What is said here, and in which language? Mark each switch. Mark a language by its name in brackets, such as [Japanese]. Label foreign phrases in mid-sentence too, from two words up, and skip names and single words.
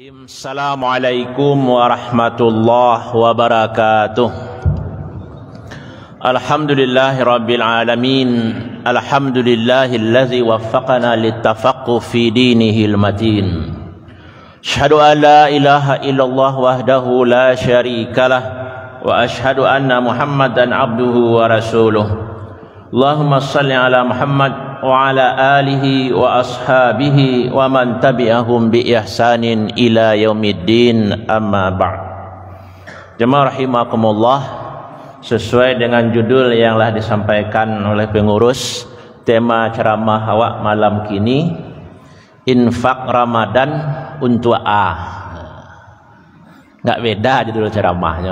[Arabic] السلام عليكم ورحمة الله وبركاته. الحمد لله رب العالمين. الحمد لله الذي وفقنا للتفقه في دينه المتين. أشهد أن لا إله إلا الله وحده لا شريك له وأشهد أن محمدا عبده ورسوله. اللهم صل على محمد وعلى آله وأصحابه ومن تبعهم بإحسان إلى يوم الدين، أما بعد. [Indonesian] Jemaah rahimakumullah, sesuai dengan judul yang telah disampaikan oleh pengurus, tema ceramah awak malam kini, infak Ramadan untuk nggak beda judul ceramahnya.